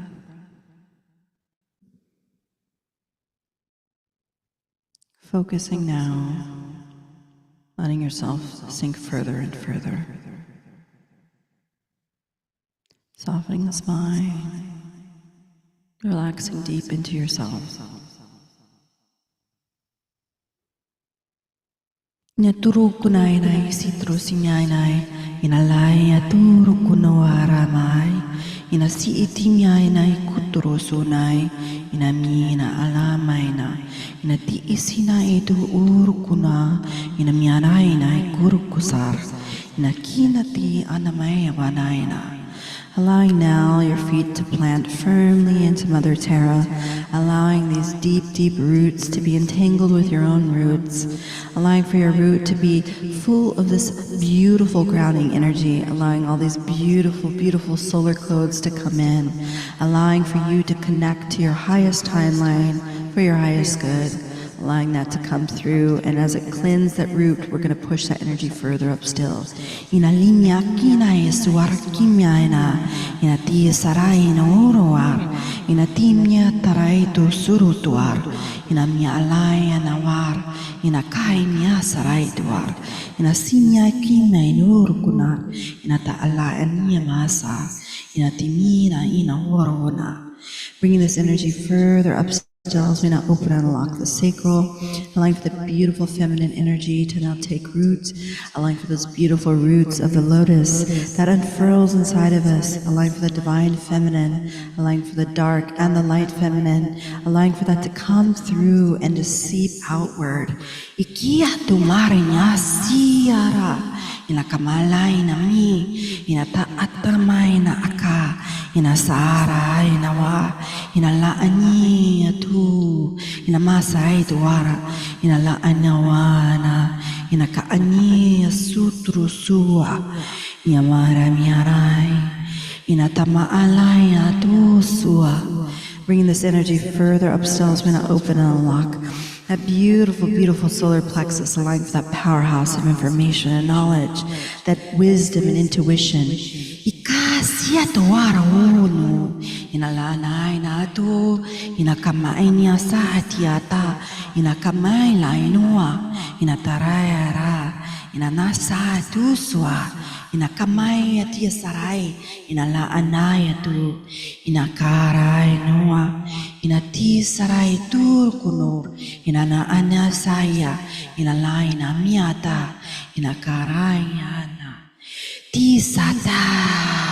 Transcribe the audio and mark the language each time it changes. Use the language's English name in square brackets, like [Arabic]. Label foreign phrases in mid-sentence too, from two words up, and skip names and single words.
[English] Focusing now, letting yourself sink further and further. Softening the spine, relaxing deep into yourself. Nyaturu kunai nai sitro sinyai nai inalai aturu kunawara mai ina si itimyai nai kuturo sunai ina mina alamai na ina ti isina itu urukuna ina mianai nai kurukusar ina kina ti anamai wanaina. Allowing now your feet to plant firmly into Mother Terra, allowing these deep, deep roots to be entangled with your own roots, allowing for your root to be full of this beautiful grounding energy, allowing all these beautiful, beautiful solar codes to come in, allowing for you to connect to your highest timeline for your highest good, allowing that to come through, and as it cleanses that root, we're going to push that energy further up still. Ina linya kina esuar kimya ina ti sarai na oroar ina timnya tarai tu surutuar ina mia alai anawar ina kai mia sarai tuar ina sinya kimya inurkunar ina ta ala ania masa ina timina ina orona. Bringing this energy further up still as we now open and unlock the sacral, allowing for the beautiful feminine energy to now take root, allowing for those beautiful roots of the lotus that unfurls inside of us, allowing for the divine feminine, allowing for the dark and the light feminine, allowing for that to come through and to seep outward. Ikia tumarinya siara ina kamalai na mi ina taatamai na aka ina sara ina wa ina laani atu ina masai tuara ina laani wana ina kaani sutru sua ina mara miarai ina tamaalai atu sua. Bringing this energy further up still as we now open and unlock that beautiful, beautiful solar plexus, allowing for that powerhouse of information and knowledge, that wisdom and intuition. Ikasia tuara unu inalanai na tu inakamai nia saatiata inakamai la inua inatarayara inanasa tuswa inakamai atia sarai inalaanai tu inakarai noa inati sarai turkunur inanaana saya inalaina miata inakarayana tisata.